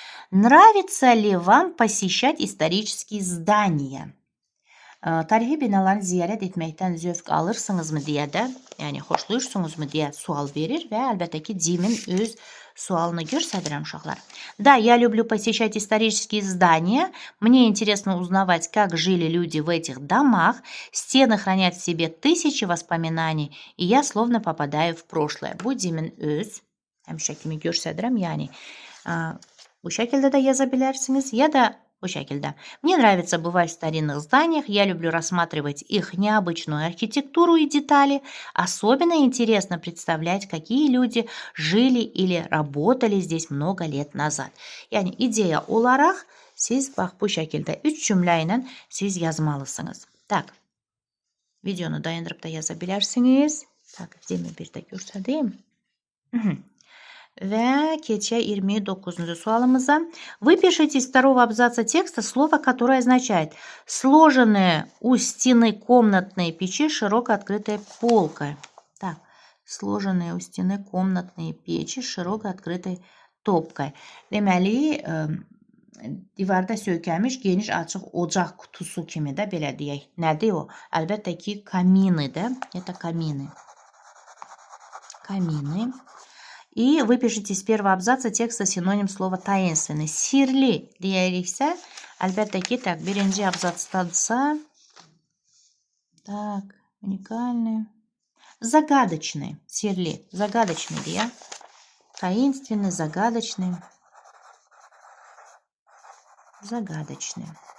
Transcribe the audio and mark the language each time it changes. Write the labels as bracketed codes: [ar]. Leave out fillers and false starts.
[ru] Нравится ли вам посещать исторические здания? [az] Tarihi binaları ziyarət etməkdən zövq alırsınızmı deyə də, yəni xoşlayırsınızmı deyə sual verir və əlbəttə ki, Dimin öz sualını göstərirəm uşaqlar. [ru] Да, я люблю посещать исторические здания. Мне интересно узнавать, как жили люди в этих домах. Стены хранят в себе тысячи воспоминаний, и я словно попадаю в прошлое. [az] Bu Dimin öz həmişə kimi göstərirəm, yəni bu şəkildə də yaza bilərsiniz, ya da bu şəkildə. [ru] Мне нравится бывать в старинных зданиях, я люблю рассматривать их необычную архитектуру и детали. Особенно интересно представлять, какие люди жили или работали здесь много lет назad. [az] Yəni ideya olaraq siz bax bu şəkildə 3 cümlə ilə siz yazmalısınız. Tak. Videonu dayandırıb da yaza bilərsiniz. Tak, demin bir də göstərdim. Və keçək 29-cu sualımıza. [ru] Вы пишите из второго абзаца текста слово, которое означает сложенные у стены комнатные печи широко открытой полкой. Так, сложенные у стены комнатные печи широко открытой topkay. [az] Deməli, divarda söykənmiş geniş açıq ocaq kutusu kimi də belə deyək. Nədir o? Əlbəttə ki, kaminidir. [ru] Это камины. Камины. И вы пишите из первого абзаца текста синоним слова таинственный. [az] Sirli deyəriksə, əlbəttə ki, так, birinci abzatdadsa, [ru] так, уникальный, загадочный, [az] sirli, загадочный deyə, [ru] таинственный, загадочный, загадочный.